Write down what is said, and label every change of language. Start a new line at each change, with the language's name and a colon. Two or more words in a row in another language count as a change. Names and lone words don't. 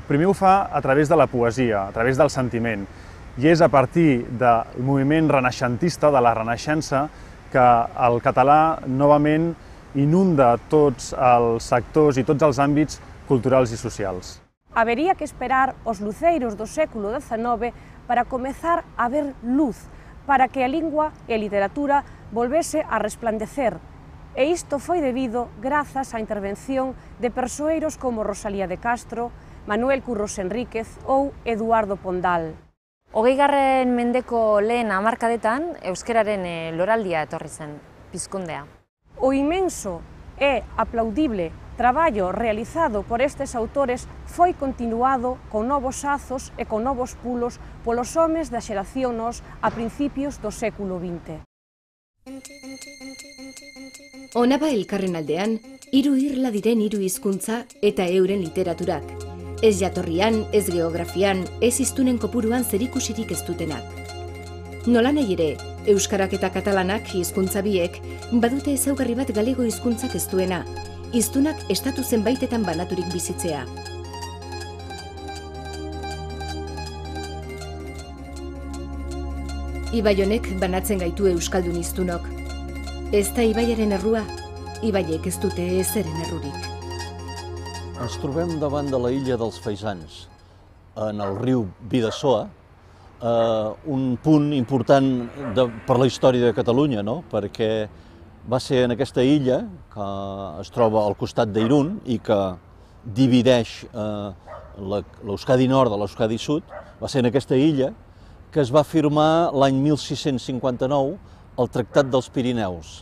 Catalan: Primer ho fa a través de la poesia, a través del sentiment, i és a partir del moviment renaixentista, de la Renaixença, que el català novament inunda tots els sectors i tots els àmbits culturals i socials.
Galician: Habería que esperar os luceiros do século XIX para comezar a ver luz, para que a lingua e a literatura volvese a resplandecer. E isto foi debido grazas á intervención de persoeiros como Rosalía de Castro, Manuel Curros Enríquez ou Eduardo Pondal.
Basque: 20. mendeko lehen hamarkadetan euskararen loraldia etorri zen, pizkundea.
Galician: O inmenso e aplaudible traballo realizado por estes autores foi continuado con novos azos e con novos pulos polos homes da xeración Nos a principios do século XX.
Basque: Honaba elkarren aldean, hiru irla diren hiru hizkuntza eta euren literaturak. Ez jatorrian, ez geografian, ez hiztunen kopuruan zerikusirik ez dutenak. Nolanahi ere, euskarak eta katalanak hizkuntza biek badute ezaugarri bat galego hizkuntzak ez duena, hiztunak estatu zenbaitetan banaturik bizitzea. Ibai honek banatzen gaitu euskaldun hiztunok. Ez da ibaiaren errua, ibaiek ez dute ezeren errurik.
Catalan: Ens trobem davant de la illa dels Faisans, en el riu Bidasoa, un punt important per la història de Catalunya, perquè va ser en aquesta illa, que es troba al costat d'Irun i que divideix l'Euskadi Nord de l'Euskadi Sud, va ser en aquesta illa que es va firmar l'any 1659 el Tractat dels Pirineus.